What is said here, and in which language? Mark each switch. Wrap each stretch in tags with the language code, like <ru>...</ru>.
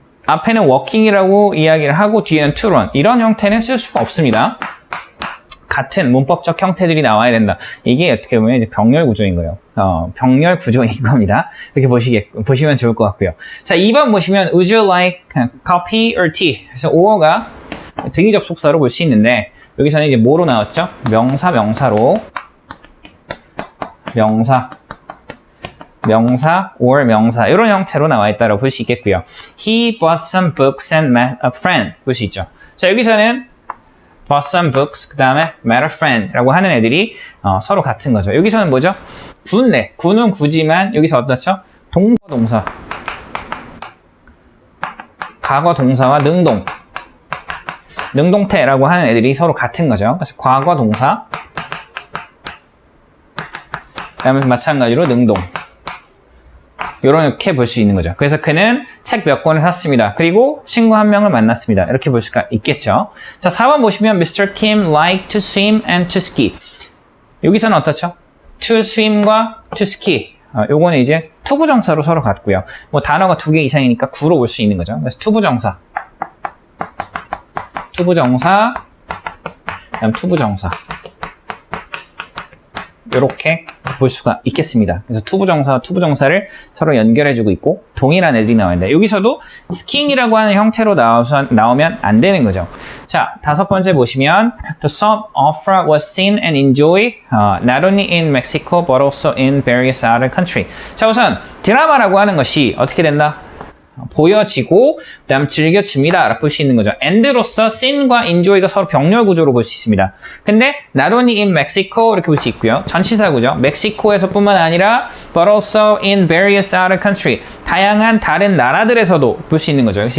<ko>앞에는 working이라고 이야기를 하고 뒤에는 to run. 이런 형태는 쓸 수가 없습니다. 같은 문법적 형태들이 나와야 된다. 이게 어떻게 보면 이제 병렬 구조인 거예요. 병렬 구조인 겁니다. 이렇게 보시면 좋을 것 같고요. 자, 2번 보시면</ko> <en>would you like coffee or tea?</en> <ko>그래서 or가 등위 접속사로 볼 수 있는데 여기서는 이제 뭐로 나왔죠? 명사로 명사 or 명사 이런 형태로 나와 있다고 볼 수 있겠고요.</ko> <en>He bought some books and met a friend</en> <ko>볼 수 있죠. 자, 여기서는 bought some books 그 다음에 met a friend라고 하는 애들이 서로 같은 거죠. 여기서는 뭐죠? 구인데 구는 구지만 여기서 어떻죠? 동사 과거 동사와 능동태라고 하는 애들이 서로 같은 거죠. 그래서 과거 동사 그다음에 마찬가지로 능동 이렇게 볼 수 있는 거죠. 그래서 그는 책 몇 권을 샀습니다. 그리고 친구 한 명을 만났습니다. 이렇게 볼 수가 있겠죠. 자, 4번 보시면 Mr.</ko> <en>Kim liked to swim and to ski.</en> <ko>여기서는 어떻죠? to swim과 to ski. 요거는 이제 투부정사로 서로 같고요. 뭐 단어가 2개 이상이니까 구로 볼 수 있는 거죠. 그래서 투부정사, 그다음 투부정사. 이렇게 볼 수가 있겠습니다. 그래서 투부정사와 투부정사를 서로 연결해주고 있고 동일한 애들이 나오는데 여기서도 skiing이라고 하는 형태로 나오면 안 되는 거죠. 자, 5번째 보시면</ko> <en>The soap opera was seen and enjoyed not only in Mexico but also in various other countries.</en> <ko>자, 우선 드라마라고 하는 것이 어떻게 된다? 보여지고 그다음 즐겨집니다 라고 볼 수 있는 거죠. and로서 seen과 enjoy가 서로 병렬 구조로 볼 수 있습니다. 근데</ko> <en>not only in Mexico</en> <ko>이렇게 볼 수 있고요. 전치사구죠. 멕시코에서 뿐만 아니라</ko> <en>but also in various other country</en> <ko>다양한 다른 나라들에서도 볼 수 있는 거죠.</ko>